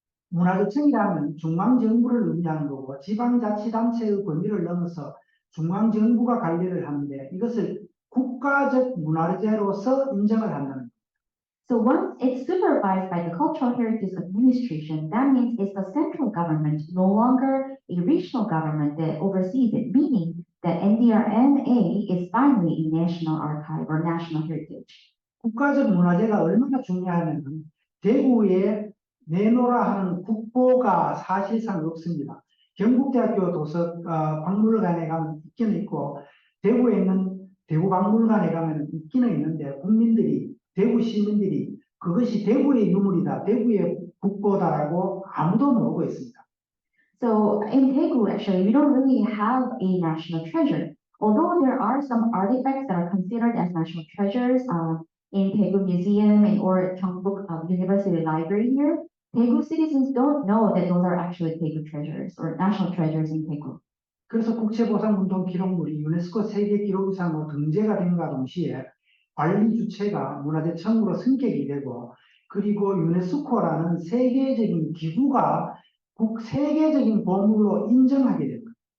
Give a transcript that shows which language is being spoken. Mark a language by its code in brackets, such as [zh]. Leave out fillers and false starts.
[ko] 문화재청이라면 중앙정부를 의미하는 거고 지방자치단체의 권위를 넘어서 중앙정부가 관리를 하는데 이것을 국가적 문화재로서 인정을 한다는 거예요. [en] So once it's supervised by the Cultural Heritage Administration, that means it's the central government, no longer a regional government that oversees it, meaning that NDRMA is finally a national archive or national heritage. [ko] 국가적 문화재가 얼마나 중요하냐면 대구에 내놓으라 하는 국보가 사실상 없습니다. 경북대학교 박물관에 가면 있기는 있고 대구에 있는 대구박물관에 가면 있기는 있는데 국민들이 대구 시민들이 그것이 대구의 유물이다, 대구의 국보다라고 아무도 모르고 있습니다. [en] So in Daegu, actually, we don't really have a national treasure. Although there are some artifacts that are considered as national treasures in Daegu Museum and or Gyeongbuk University Library here, Daegu citizens don't know that those are actually Daegu treasures or national treasures in Daegu. [ko] 그래서 국채보상운동 기록물이 유네스코 세계 기록유산으로 등재가 된과 동시에 관리 주체가 문화재청으로 승격이 되고 그리고 유네스코라는 세계적인 기구가 세계적인 보물로 인정하게 됩니다.